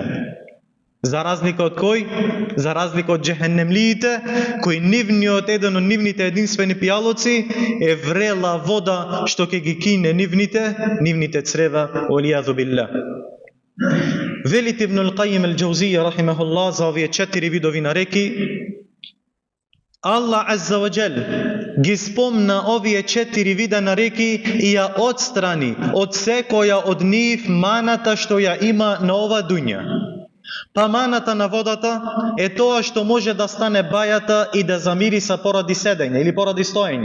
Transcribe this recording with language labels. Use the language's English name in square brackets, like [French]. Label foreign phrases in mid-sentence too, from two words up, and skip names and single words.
[Macedonian] За разлика од кој? За разлика од џехенемлиите, кои еден од нивните единствени пијалоци е врела вода што ќе ги кине нивните црева, [Arabic] والعياذ بالله. [Macedonian] Велит Ибн ал-Кајим ал-Џаузија рахимахуллах за овие 4 видови на реки. Аллах [Arabic] عز وجل [Macedonian] ги спомна овие 4 вида на реки и ја отстрани од секоја од нив маната што ја има на ова дуња. Па маната на водата е тоа што може да стане бајата и да замириса поради седење или поради стоење.